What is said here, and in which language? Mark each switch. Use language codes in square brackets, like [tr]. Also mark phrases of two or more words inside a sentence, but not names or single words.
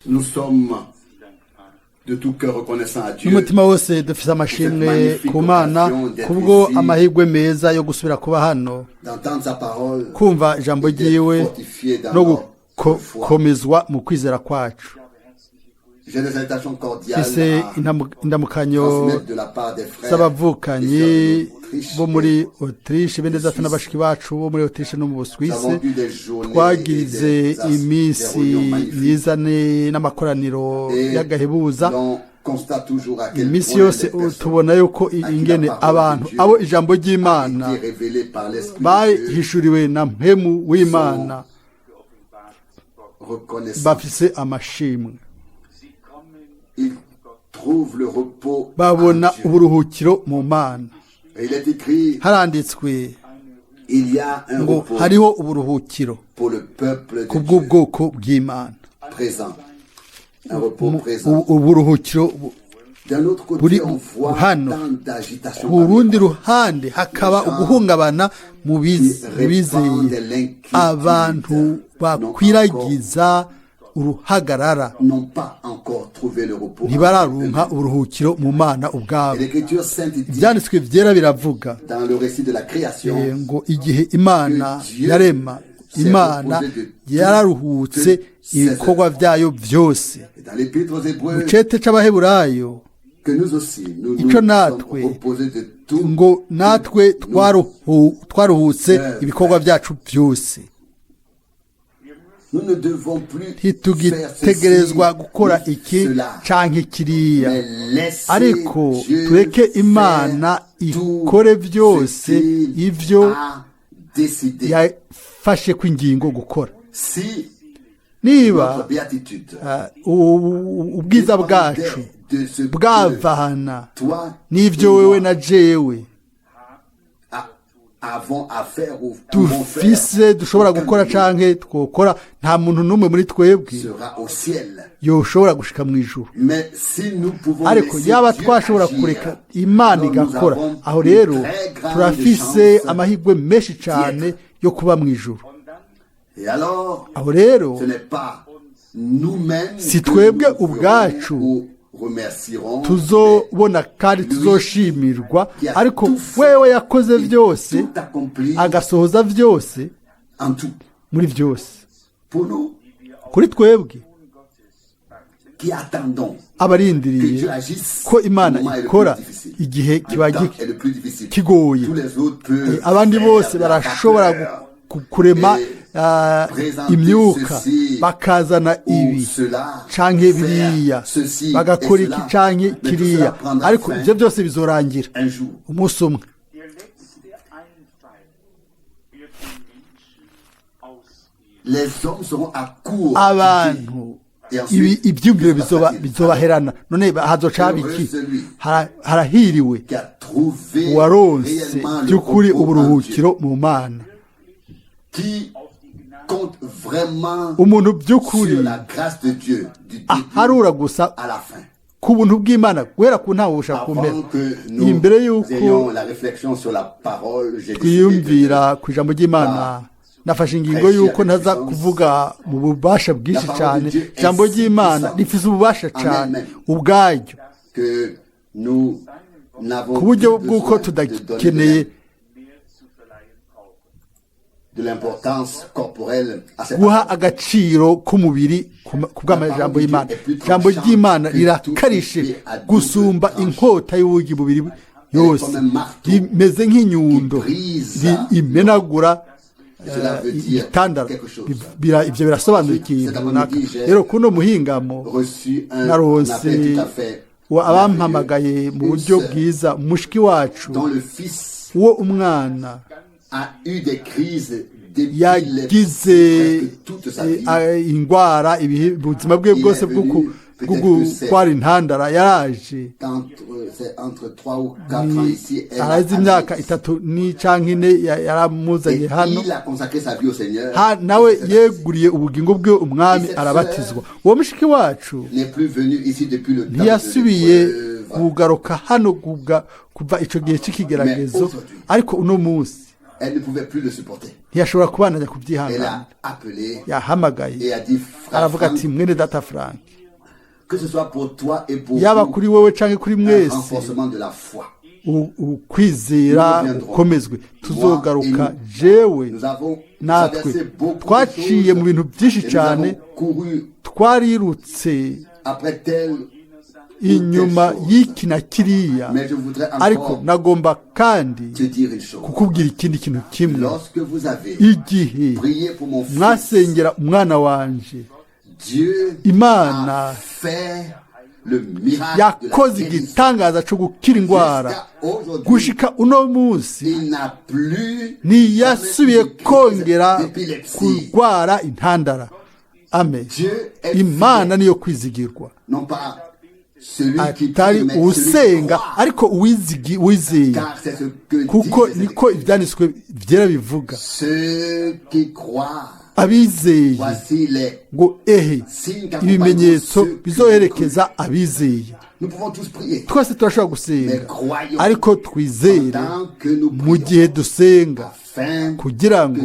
[fr] Nous sommes de tout cœur reconnaissants à Dieu [rn] n'umutima wose dufise amashimwe ku Mana kubwo amahirwe meza yo gusubira kuba hano [fr] d'entendre sa parole, [rn] kumva ijambo ryiwe [fr] fortifié dans [rn] no [fr] notre foi. [rn] gukomezwa mu kwizera kwacu. [fr] J'ai des salutations cordiales [rn] Ise [fr] à [rn] indamukanyo [fr] transmettre de la part des frères [rn] z'abavukanyi [fr] et sœurs d'Autriche. [rn] bo muri Autriche bene data n'abashiki bacu bo muri Autriche no mu [fr] Nous [rn] Busuwisi. [fr] avons eu des journées [rn] Twagize [fr] et des [rn] iminsi [fr] réunions magnifiques. [rn] myiza n'amakoraniro [fr] Et [rn] y'agahebuza. [fr] l'on constate toujours à quel [rn] Iminsi [fr] point [rn] yose [fr] les personnes [rn] tubona yuko ingene abantu abo ijambo [fr] a [rn] ry'Imana [fr] été révélées par l'Esprit de Dieu, [rn] bahishuriwe na mpemu w'Imana [fr] reconnaissant. [rn] bafise amashimwe, [fr] Ils trouvent le repos [rn] babona [fr] en Dieu. [rn] uburuhukiro mu Mana. [fr] Et il est écrit, [rn] Haranditswe [fr] il y a un [rn] ngo [fr] repos [rn] hariho uburuhukiro [fr] pour le peuple de [rn] ku [fr] Dieu [rn] bw'ubwoko bw'Imana, [fr] présent. Un repos présent. [rn] uburuhukiro [fr] D'un autre [rn] buri [fr] côté, on voit [rn] hano. [fr] tant d'agitation [rn] ku rundi ruhande hakaba uguhungabana mu bizeye, abantu bakwiragiza uruhagarara, [fr] n'ont pas encore trouvé le repos. [rn] ntibararonka uburuhukiro mu Mana ubwabo. [fr] Et l'Écriture sainte dit [rn] Ibyanditswe byera biravuga [fr] dans le récit de la création, [rn] ngo igihe Imana yarema, Imana yararuhutse ibikorwa byayo byose. [fr] et dans l'Épître aux [rn] Mu [fr] Hébreux, [rn] cete c'Abaheburayo [fr] que nous aussi, nous [rn] Ico [fr] nous sommes [rn] natwe, [fr] reposés de tout. [rn] ngo natwe twaruhutse ibikorwa byacu byose. [fr] Nous ne devons plus faire [rn] Ntitugitegerezwa gukora [fr] ceci, [rn] iki [fr] cela, [rn] canke kiriya, [fr] mais laissez [rn] ariko [fr] Dieu [rn] tureke Imana [fr] faire [rn] ikore [fr] tout [rn] byose [fr] ce qu'il [rn] ivyo [fr] a décidé. [rn] yafashe kw'ingingo gukora. [fr] Si [rn] Niba [fr] notre béatitude [rn] ubwiza bwacu [fr] dépendait de ce que [rn] bwavana [fr] toi [rn] n'ivyo [fr] et [rn] wewe [fr] moi [rn] na jewe [fr] avons à faire ou pouvons [rn] dufise [fr] faire, [rn] dushobora [fr] aucun [rn] gukora [fr] de [rn] canke twokora, nta muntu n'umwe muri twebwe [fr] nous sera au ciel. [rn] yoshobora gushika mu ijuru. [fr] Mais si nous pouvons [rn] Ariko [fr] laisser [rn] yaba [fr] Dieu [rn] twashobora [fr] agir, [rn] kureka Imana [fr] alors nous [rn] igakora, [fr] avons [rn] aho [fr] une [rn] rero [fr] très grande [rn] turafise [fr] chance [rn] amahirwe menshi cane yo kuba mu ijuru. [fr] Et alors, [rn] Aho rero [fr] ce n'est pas nous-mêmes [rn] si [fr] que [rn] twebwe [fr] nous [rn] ubwacu [fr] ferons ou remercierons, [rn] tuzobona kandi tuzoshimirwa, ariko wewe yakoze [fr] mais [rn] byose [fr] tout accompli [rn] agasohoza byose [fr] en tout. [rn] muri byose. [fr] Pour nous [rn] Kuri twebwe [fr] qui attendons que [rn] abarindiriye [fr] Dieu agisse, [rn] ko [fr] le [rn] Imana [fr] moment est le [rn] ikora [fr] plus difficile. [rn] igihe kiba [fr] Le temps est le plus difficile. [rn] kigoye. [fr] Tous les autres peuvent [rn] Abandi [fr] faire [rn] bose [fr] de la [rn] barashobora [fr] vapeur [rn] kurema [fr] présenter [rn] imyuka, [fr] ceci [rn] bakazana [fr] ou [rn] ibi [fr] cela, [rn] canke [fr] faire [rn] biriya, [fr] ceci [rn] bagakora [fr] et [rn] iki [fr] cela. [rn] canke [fr] Mais tout cela [rn] kiriya, [fr] prendra [rn] ariko [fr] fin [rn] ivyo byose bizorangira [fr] un jour. [rn] umunsi umwe. [de] Der letzte Einfall wird den Menschen ausgehen. [fr] Les hommes seront à court [rn] Abantu [fr] d'idées. Et ensuite, [rn] ibyumviro [fr] que se passera-t-il? [rn] bizobaherana. None hazoca haba iki? [fr] Heureux celui [rn] Harahiriwe [fr] qui a trouvé [rn] uwaronse [fr] réellement le [rn] by'ukuri [fr] repos en Dieu, [rn] uburuhukiro mu Mana, [fr] qui compte vraiment [rn] umuntu by'ukuri [fr] sur la grâce de Dieu du début [rn] aharura gusa [fr] à la fin. [rn] ku buntu bw'Imana guhera ku ntaho bushaka kumpera. [fr] Avant que nous [rn] Imbere y'uko [fr] ayons la réflexion sur la parole, j'ai décidé de [rn] twiyumvira ku ijambo ry'Imana, nafashe ingingo y'uko ntaza kuvuga mu bubasha bwinshi cyane. Ijambo ry'Imana rifise ububasha cyane ubwaryo, [fr] que nous n'avons [rn] ku buryo [fr] plus [rn] bw'uko [fr] besoin de donner [rn] tudakeneye [fr] de l'importance corporelle à cette [rn] guha [fr] parole. [rn] agaciro k'umubiri ku bw'amajambo y'Imana. Ijambo ry'Imana rirakarishe gusumba inkota y'ubugi bubiri yose, rimeze nk'inyundo imenagura [fr] Cela veut dire [rn] igitandara. [fr] quelque chose. [rn] Ivyo birasobanura ikintu runaka. Rero kuno muhingamo [fr] Reçu un [rn] naronse [fr] appel tout à fait [rn] abampamagaye mu buryo bwiza, umushiki wacu [fr] dont le fils [rn] uwo umwana [fr] a eu des crises depuis [rn] yagize [fr] presque toute sa vie. [rn] ingwara ubuzima bwe bwose bwo gutwara intandara yaraje. [fr] C'est entre 3 ou 4 ans ici. [rn] arazi imyaka 3 canke 4 yaramuzanye hano. [fr] Il a consacré sa vie au Seigneur. [rn] Nawe yeguriye ubugingo bwe umwami arabatizwa. Uwo mushiki wacu [fr] N'est plus venu ici depuis le temps de [rn] ntiyasubiye [fr] l'épreuve. [rn] kugaruka hano kuva ico gihe c'ikigeragezo, ariko uno munsi [fr] Elle ne pouvait plus le supporter. [rn] ntiyashobora kubananya [fr] Elle [rn] kubyihangana [fr] a appelé [rn] yahamagaye [fr] et a dit, frère [rn] aravuga [fr] Franck, [rn] ati mwene data Frank [fr] que ce soit pour toi et pour [rn] yaba [fr] vous, [rn] kuri wowe cyangwa kuri [fr] un [rn] mwese [fr] renforcement de la foi. [rn] ukwizera ukomezwe tuzogaruka jewe [fr] Nous avons [rn] natwe [fr] traversé beaucoup de [rn] twaciye mu [fr] choses [rn] bintu byinshi [fr] et nous [rn] cyane [fr] avons couru [rn] twarirutse [fr] après tel ou [rn] inyuma [fr] telle chose. [rn] y'iki na kiriya [fr] Mais je voudrais [rn] ariko [fr] encore [rn] nagomba kandi [fr] te dire une chose. [rn] kukubwira ikindi kintu kimwe [fr] Lorsque vous avez [rn] igihe [fr] prié pour mon fils, [rn] mwasengera umwana wanje [fr] Dieu [rn] Imana [fr] a fait le miracle de [rn] yakoze [fr] la guérison. [rn] igitangaza cyo gukira indwara [fr] Jusqu'à aujourd'hui, [rn] gushika uno munsi [fr] il n'a plus [rn] ntiyasubiye [fr] jamais eu de [rn] kongera [fr] crise d'épilepsie. [rn] kurwara intandara amen [fr] Dieu est [rn] imana [fr] fidèle. [rn] niyo kwizigirwa [fr] Non pas celui qui [rn] atari [fr] prie, mais celui qui [rn] usenga [fr] croit. [rn] ariko wizeye [fr] Car c'est ce que [rn] kuko [fr] disent [rn] niko ibyanditswe byera bivuga [fr] ceux qui croient. [rn] abizeye [fr] Voici les [rn] ngo ehe [fr] signes qu'accompagnent [rn] ibimenyetso [fr] ceux qui [rn] bizoherekeza abizeye [fr] Nous pouvons tous prier. [rn] twese turashobora [fr] Mais [rn] gusenga [fr] croyons [rn] ariko twizere [fr] pendant que nous [rn] mu [fr] prions [rn] gihe dusenga [fr] afin [rn] kugira ngo